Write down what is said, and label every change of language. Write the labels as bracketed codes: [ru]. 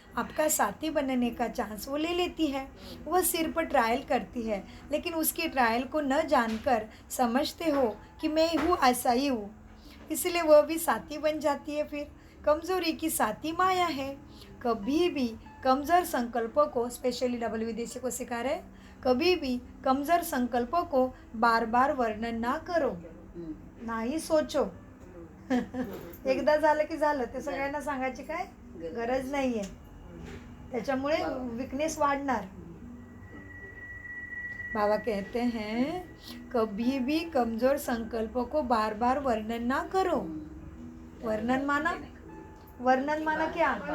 [hi] आपका साथी बनने का चांस वो ले लेती है। वह सिर पर ट्रायल करती है, लेकिन उसकी ट्रायल को न जानकर समझते हो कि मैं हूँ ऐसा ही हूँ, इसलिए वह भी साथी बन जाती है। फिर कमज़ोरी की साथी माया है। कभी भी कमज़ोर संकल्पों को, स्पेशली डबल विदेशी को सिखा रहे, कभी भी कमज़ोर संकल्पों को बार बार वर्णन ना करो, नाही सोचो। [mr] एकदा झालं की झालं, ते सगळ्यांना सांगायची काय गरज नाही आहे, त्याच्यामुळे वीकनेस वाढणार। [hi] बाबा कहते हैं कभी भी कमज़ोर संकल्पों को बार बार वर्णन ना करो। वर्णन माना, वर्णन माना क्या?